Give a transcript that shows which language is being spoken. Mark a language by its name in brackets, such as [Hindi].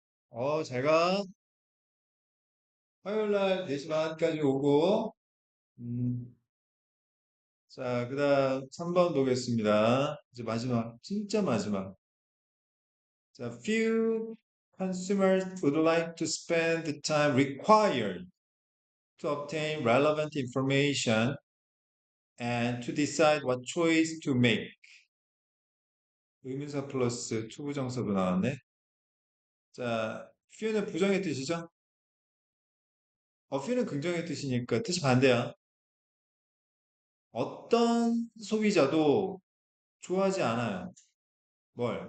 [Korean] 어, 제가 화요일 날 4시 반까지 오고, 음, 자, 그 다음 3번 보겠습니다. 이제 마지막, 진짜 마지막. 자, [English] few consumers would like to spend the time required to obtain relevant information and to decide what choice to make. [Korean] 의문사 플러스 투부정사도 나왔네. 자, few는 부정의 뜻이죠? few는 긍정의 뜻이니까 뜻이 반대야. 어떤 소비자도 좋아하지 않아요. 뭘?